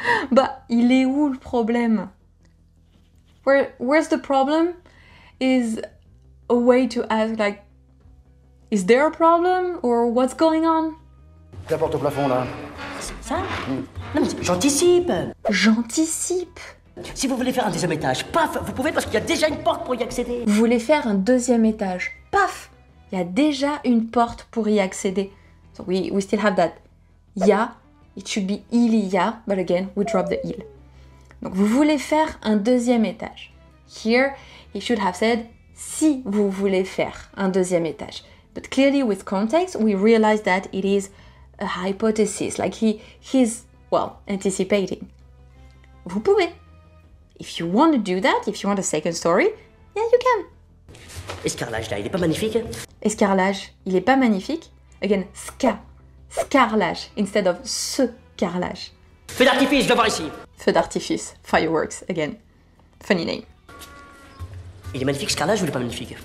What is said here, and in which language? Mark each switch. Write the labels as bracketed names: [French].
[French] Bah, il est où le problème? [English] Where's the problem? Is a way to ask, like, is there a problem? Or what's going on? [French] La porte au plafond, là. Ça? Non mais j'anticipe! J'anticipe. Si vous voulez faire un deuxième étage, paf, vous pouvez parce qu'il y a déjà une porte pour y accéder. Vous voulez faire un deuxième étage. Paf! Il y a déjà une porte pour y accéder. [English] So we still have that. Ya, it should be [French] il y a, [English] but again, we drop the il. [French] Donc vous voulez faire un deuxième étage. [English] Here, he should have said [French] si vous voulez faire un deuxième étage. [English] But clearly with context, we realize that it is a hypothesis, like he's, well, anticipating. [French] Vous pouvez. [English] If you want to do that, if you want a second story, yeah, you can. [French] Et ce carrelage là, il est pas magnifique? Escarlage, il est pas magnifique. [English] Again, scarlage, instead of [French] ce carrelage. Feu d'artifice, je dois voir ici. Feu d'artifice, [English] fireworks, again. Funny name. [French] Il est magnifique ce carrelage ou il est pas magnifique?